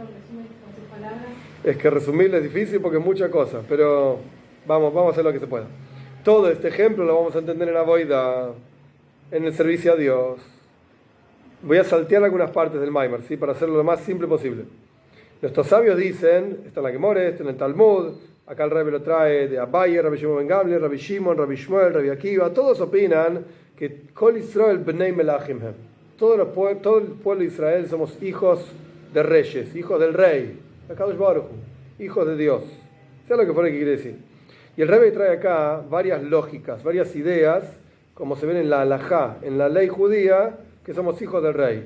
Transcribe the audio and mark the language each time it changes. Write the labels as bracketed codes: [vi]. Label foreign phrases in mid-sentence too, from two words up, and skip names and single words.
[es] Es que resumirlo es difícil porque es mucha cosa, pero vamos a hacer lo que se pueda. Todo este ejemplo lo vamos a entender en la Avoida, en el servicio a Dios. Voy a saltear algunas partes del Maimar, ¿sí? Para hacerlo lo más simple posible. Nuestros sabios dicen, está en la Gemore, está en el Talmud, acá el Rebbe lo trae de Abaye, Rabbi Shimon ben Gamliel, Rabbi Shimon, Rabbi Shmuel, Rabbi Akiva, todos opinan que [he] כל ישראל בני מלכים הם. [es] Todo el pueblo de Israel somos hijos de reyes, hijos del rey, [he] הקדוש ברוך הוא, [es] hijos de Dios. Sea lo que fuera que quiere decir. Y el Rebbe trae acá varias lógicas, varias ideas, como se ven en la halajá, en la ley judía, que somos hijos del rey.